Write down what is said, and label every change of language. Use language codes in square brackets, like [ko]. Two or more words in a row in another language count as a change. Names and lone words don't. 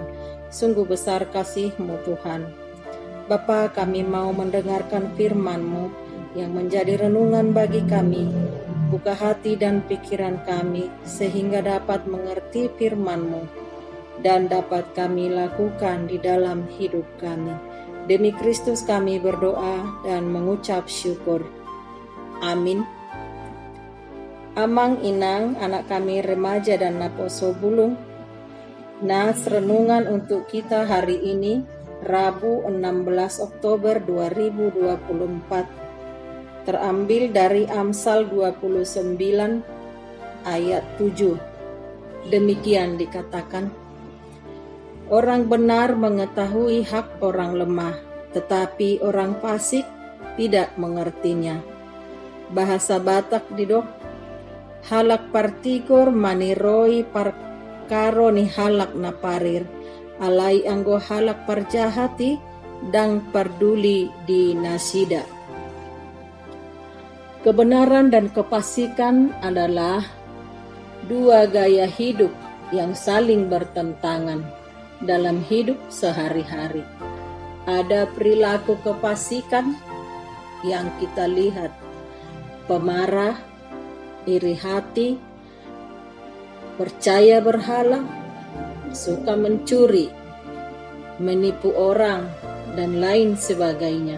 [id] Sungguh besar kasih-Mu Tuhan. Bapa, kami mau mendengarkan firman-Mu yang menjadi renungan bagi kami. Buka hati dan pikiran kami sehingga dapat mengerti firman-Mu dan dapat kami lakukan di dalam hidup kami. Demi Kristus kami berdoa dan mengucap syukur. Amin. [bbc] Amang Inang, [id] anak kami remaja dan [bbc] naposo bulung. [id] Nas renungan untuk kita hari ini, Rabu 16 Oktober 2024. Terambil dari Amsal 29 ayat 7. Demikian dikatakan, orang benar mengetahui hak orang lemah, tetapi orang fasik tidak mengertinya. [bbc] Bahasa Batak didok, halak partikor maniroi parkaro ni halak na parir, alai anggo halak parjahati dang parduli di nasida. [id] Kebenaran dan kefasikan adalah dua gaya hidup yang saling bertentangan dalam hidup sehari-hari. Ada perilaku kefasikan yang kita lihat, pemarah, iri hati, percaya berhala, suka mencuri, menipu orang, dan lain sebagainya.